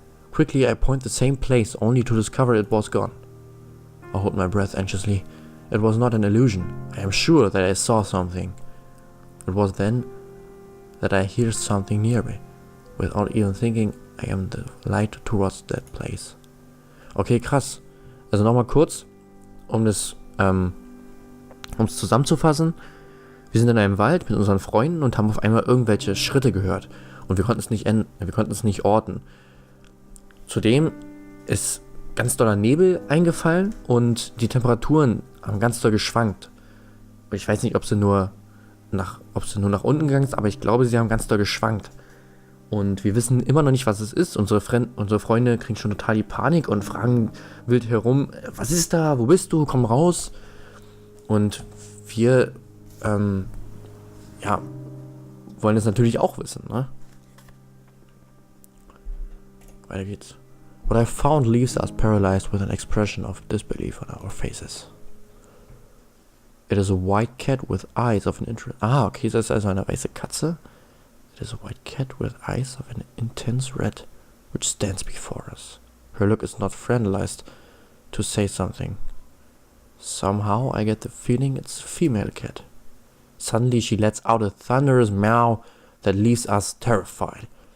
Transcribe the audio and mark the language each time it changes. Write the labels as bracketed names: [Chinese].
[English] Quickly, I point the same place, only to discover it was gone. I hold my breath anxiously. It was not an illusion. I am sure that I saw something. It was then that I hear something near me. Without even thinking, I am the light towards that place. [German] Okay, krass. Also nochmal kurz, um es zusammenzufassen. Wir sind in einem Wald mit unseren Freunden und haben auf einmal irgendwelche Schritte gehört. Und wir konnten es nicht orten. Zudem ist ganz doller Nebel eingefallen und die Temperaturen haben ganz doll geschwankt. Ich weiß nicht, ob sie nur nach unten gegangen ist, aber ich glaube, sie haben ganz doll geschwankt. Und wir wissen immer noch nicht, was es ist. Unsere Freunde kriegen schon total die Panik und fragen wild herum, was ist da, wo bist du, komm raus. Und wir, wollen es natürlich auch wissen, ne? Weiter geht's. [English] What I found leaves us paralyzed with an expression of disbelief on our faces. It is a white cat with eyes of an interest. [German] Okay, das ist also eine weiße Katze. [English] It is a white cat with eyes of an intense red, which stands before us. Her look is not friendlized to say something. Somehow I get the feeling it's a female cat. Suddenly she lets out a thunderous meow that leaves us terrified.